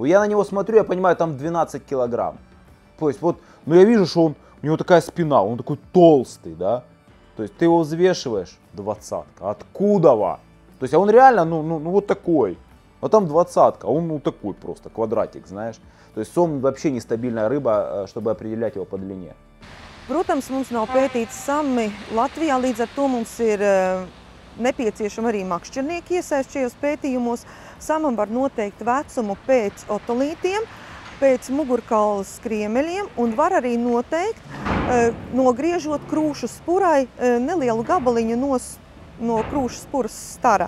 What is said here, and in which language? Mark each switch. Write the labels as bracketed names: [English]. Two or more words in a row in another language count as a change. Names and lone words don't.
[Russian] Я на него смотрю, я понимаю, там 12 килограмм. То есть вот, но я вижу, что у него такая спина, он такой толстый, да. То есть ты его взвешиваешь, 20-ка. Откуда? То есть, а он реально, ну вот такой. А там 20-ка, а он ну такой просто, квадратик, знаешь. То есть сом вообще нестабильная рыба, чтобы определять его по длине. [Latvian] Protams, mums nav pētīts sami Latvijā, līdz ar to mums ir nepieciešama arī makšķernieki iesaist šajos pētījumos. Samam var noteikt vecumu pēc otolītiem, pēc mugurkaula skriemeļiem un var arī noteikt, nogriežot krūšu spurai nelielu gabaliņu no krūšu spuras stara.